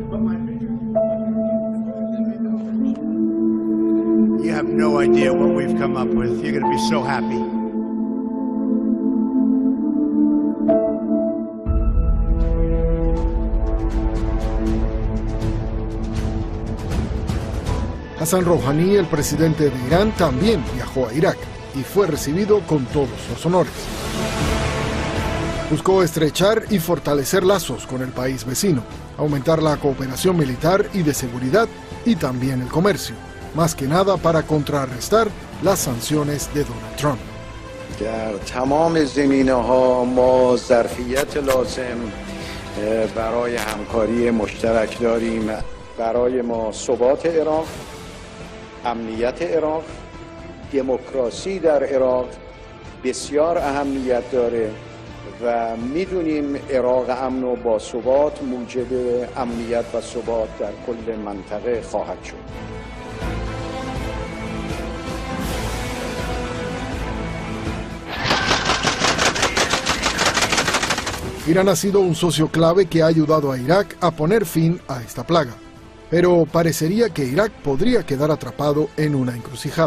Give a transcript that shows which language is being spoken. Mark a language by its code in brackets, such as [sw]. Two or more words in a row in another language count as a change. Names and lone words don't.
[en] But my You have no idea what we've come up with. You're going to be so happy. [es] Hassan Rouhani, el presidente de Irán, también viajó a Irak y fue recibido con todos los honores. Buscó estrechar y fortalecer lazos con el país vecino, aumentar la cooperación militar y de seguridad y también el comercio. Más que nada para contrarrestar las sanciones de Donald Trump. [fa] در تمام زمینه‌ها ما ظرفیت لازم برای همکاری مشترک داریم. برای ما ثبات عراق، امنیت عراق، دموکراسی در عراق بسیار اهمیت داره و میدونیم عراق امن و باثبات موجب امنیت و ثبات در کل منطقه خواهد شد. [es] Irán ha sido un socio clave que ha ayudado a Irak a poner fin a esta plaga. Pero parecería que Irak podría quedar atrapado en una encrucijada.